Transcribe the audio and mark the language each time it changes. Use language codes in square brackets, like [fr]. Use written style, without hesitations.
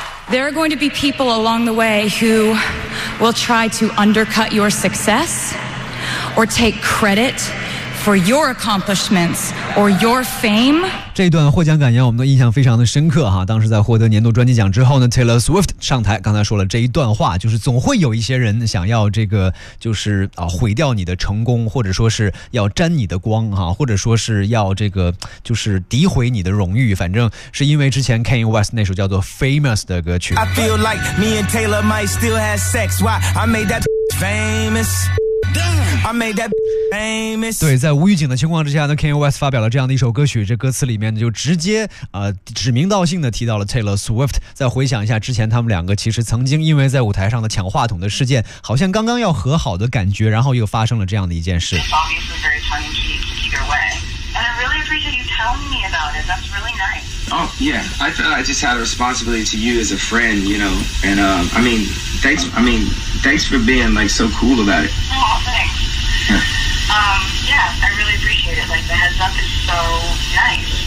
[en] There are going to be people along the way who will try to undercut your success or take creditfor your accomplishments or your fame. [zh] 这段获奖感言我们都印象非常的深刻哈。当时在获得年度专辑奖之后呢， Taylor Swift 上台刚才说了这一段话，就是总会有一些人想要这个就是啊毁掉你的成功，或者说是要沾你的光哈，或者说是要这个就是诋毁你的荣誉，反正是因为之前 Kanye West 那首叫做 Famous 的歌曲。 [en] I feel like me and Taylor might still have sex. Why I made that famous. I made that famous. [zh] 对，在无预警的情况之下呢， Kanye West 发表了这样的一首歌曲，这歌词里面就直接指名道姓的提到了 Taylor Swift。再回想一下之前他们两个其实曾经因为在舞台上的抢话筒的事件好像刚刚要和好的感觉，然后又发生了这样的一件事。 [en] It's obviously very tongue-in-cheek either way, and I really appreciate you telling me about it. That's really nice. Oh yeah, I just had a responsibility to you as a friend, you know, and thanks for being like so cool about it. Oh, thanksYeah, I really appreciate it. Like, the heads up is so nice.